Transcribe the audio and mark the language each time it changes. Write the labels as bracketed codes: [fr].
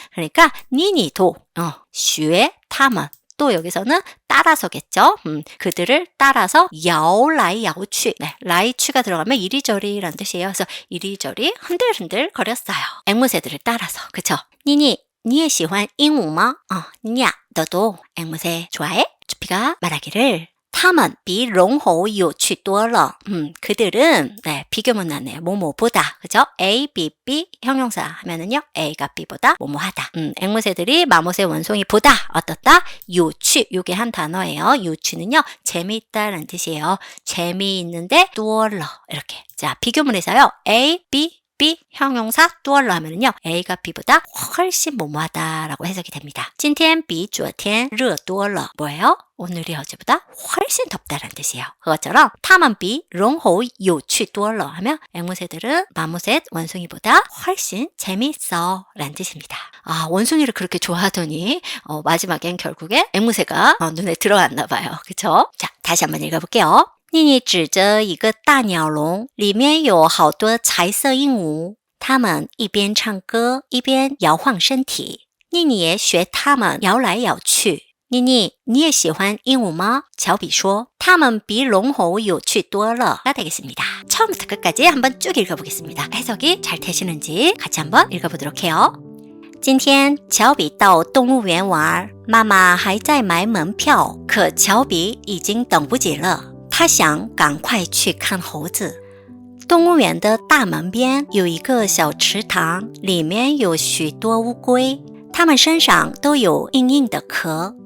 [ko] 그러니까 니니도 [zh] 学他们 [ko] 또 여기서는 따라서겠죠. 그들을 따라서 야오라이 야오취. 네, 라이취가 들어가면 이리저리라는 뜻이에요. 그래서 이리저리 흔들흔들 거렸어요. 앵무새들을 따라서. 그쵸? 니니, [zh] 你也喜欢鹦鹉吗? [ko] 니니야, 너도 앵무새 좋아해? 주피가 말하기를 [zh] 他们比龙猴有趣多了. [ko] 그들은 네, 비교문 나네요. 뭐뭐보다. 그죠? A, B, B 형용사 하면은요. A가 B보다 뭐뭐하다. 앵무새들이 마모새 원숭이보다 어떻다? 요취. 요게 한 단어예요. 요취는요. 재미있다라는 뜻이에요. 재미있는데 多了 이렇게. 자, 비교문에서요. A, B, B 형용사 多了 하면은요. A가 B보다 훨씬 뭐뭐하다라고 해석이 됩니다. [zh] 今天比昨天热多了 [ko] 뭐예요? 오늘이 어제보다 훨씬 덥다라는 뜻이에요. 그것처럼 [zh] 他们比龙猴有趣多了 [ko] 하면 앵무새들은 마모셋 원숭이보다 훨씬 재미있어 라는 뜻입니다. 아, 원숭이를 그렇게 좋아하더니 마지막엔 결국에 앵무새가 눈에 들어왔나 봐요. 그쵸? 자, 다시 한번 읽어볼게요. [zh] 妮妮指着一个大鸟笼，里面有好多彩色鹦鹉，它们一边唱歌一边摇晃身体。妮妮也学它们摇来摇去。妮妮，你也喜欢鹦鹉吗？乔比说，它们比龙猴有趣多了。 [ko] 가 되겠습니다. 처음부터 끝까지 한번 쭉 읽어보겠습니다. 해석이 잘 되시는지 같이 한번 읽어보도록 해요. [zh] 今天乔比到动物园玩，妈妈还在买门票，可乔比已经等不及了。他想赶快去看猴子。动物园的大门边有一个小池塘，里面有许多乌龟，它们身上都有硬硬的壳。